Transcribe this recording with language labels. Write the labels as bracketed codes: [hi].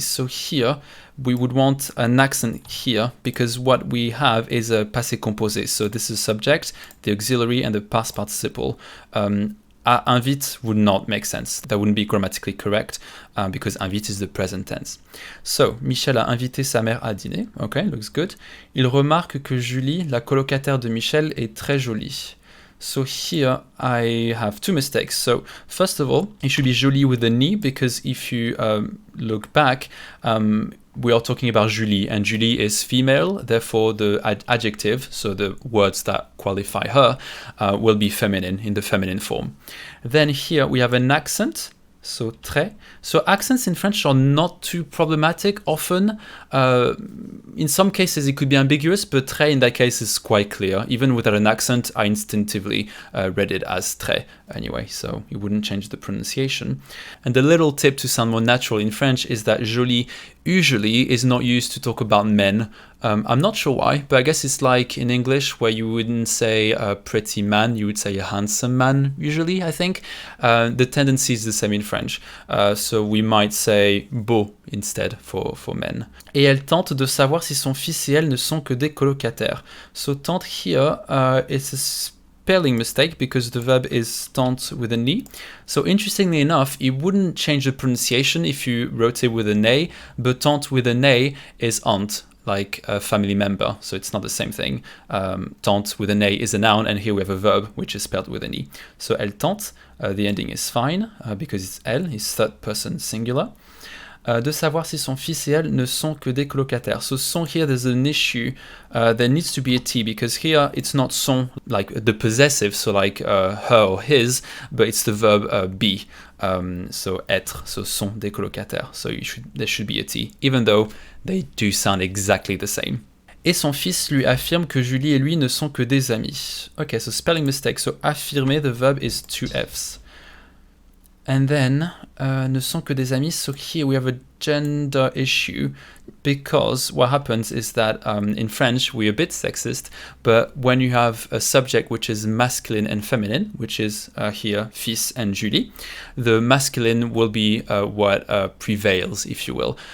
[en] So here, we would want an accent here because what we have is a passé composé. So this is subject, the auxiliary, and the past participle. Invite would not make sense. That wouldn't be grammatically correct because invite is the present tense. [fr] So, Michel a invité sa mère à dîner. [en] Okay, looks good. [fr] Il remarque que Julie, la colocataire de Michel, est très jolie. [en] So here I have two mistakes. So first of all, it should be Jolie with an E because if you look back, we are talking about Julie and Julie is female, therefore the adjective, so the words that qualify her, will be feminine in the feminine form. Then here we have an accent. So très. So accents in French are not too problematic often. In some cases it could be ambiguous, but très in that case is quite clear. Even without an accent, I instinctively read it as très anyway, so it wouldn't change the pronunciation. And the little tip to sound more natural in French is that jolie usually is not used to talk about men. I'm not sure why, but I guess it's like in English where you wouldn't say a pretty man, you would say a handsome man usually, I think. The tendency is the same in French. So we might say beau instead for men. [fr] Et elle tente de savoir si son fils et elle ne sont que des colocataires. [en] So tente here is a spelling mistake because the verb is tante with an E. So interestingly enough, it wouldn't change the pronunciation if you wrote it with an A, but tante with an A is aunt, like a family member, so it's not the same thing. Tante with an A is a noun, and here we have a verb which is spelled with an E. So [fr] elle tente, [en] the ending is fine because it's elle, it's third person singular. [fr] De savoir si son fils et elle ne sont que des colocataires. [en] So sont here, there's an issue. There needs to be a T because here it's not sont like the possessive, so like her or his, but it's the verb be. [fr] So être, so sont des colocataires. [en] So there should be a T, even though they do sound exactly the same. [fr] Et son fils lui affirme que Julie et lui ne sont que des amis. [en] Okay, so spelling mistake. So affirmer, the verb is two Fs. And then, [fr] ne sont que des amis, [en] so here we have a gender issue because what happens is that in French we're a bit sexist, but when you have a subject which is masculine and feminine, which is here fils and Julie, the masculine will be what prevails, if you will.